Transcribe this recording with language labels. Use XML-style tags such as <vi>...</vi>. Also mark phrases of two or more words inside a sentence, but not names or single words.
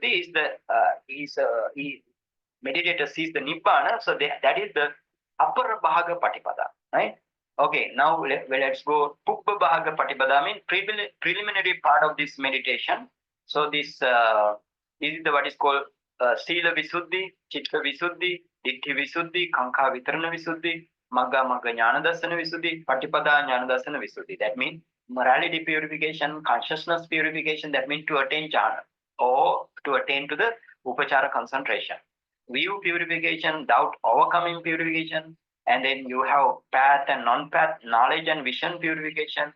<en>So 7th Visuddhi is meditator sees the Nibbāna, so that is the upper</en> <pi>Bhaga Patipada,</pi> <en>right? Okay, now let's go</en> <pi>Pubba Bhaga Patipada,</pi> <en>means preliminary part of this meditation. So this is what is called</en> <pi>Sila Visuddhi, Chitta Visuddhi, Ditti Visuddhi, Kankha Vitarana Visuddhi, Magga Magga Jnana Darsana Visuddhi, Patipada Jnana Darsana Visuddhi.</pi> <en>That means morality purification, consciousness purification, that means to attain jhana or to attain to the upachara concentration. View purification, doubt overcoming purification, and then you have path and non-path, knowledge and vision purification.</en>